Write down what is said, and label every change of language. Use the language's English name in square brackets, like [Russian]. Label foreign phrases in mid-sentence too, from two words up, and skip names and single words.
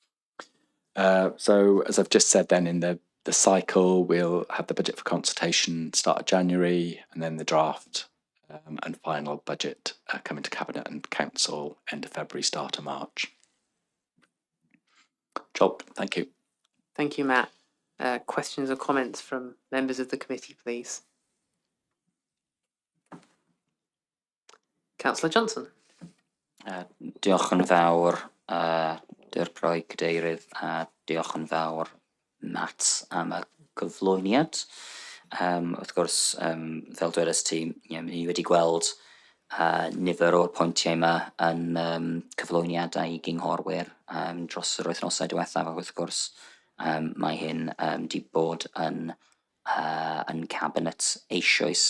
[English] So as I've just said then, in the cycle, we'll have the budget for consultation start of January, and then the draft and final budget coming to Cabinet and Council end of February, start of March. Job, thank you. Thank you, Matt. Questions or comments from members of the committee, please? Councillor Johnson. [Welsh] Diolch yn fawr, Dirprwy Cadeirydd, a diolch yn fawr Matt am y cyflwyniad. Wrth gwrs, fel dwedais ti, ni wedi gweld nifer o'r pwyntiau yma yn cyflwyniadau gynghorwyr dros yr wythnosau diwethaf, a wrth gwrs mae hyn wedi bod yn cabinet eisoes.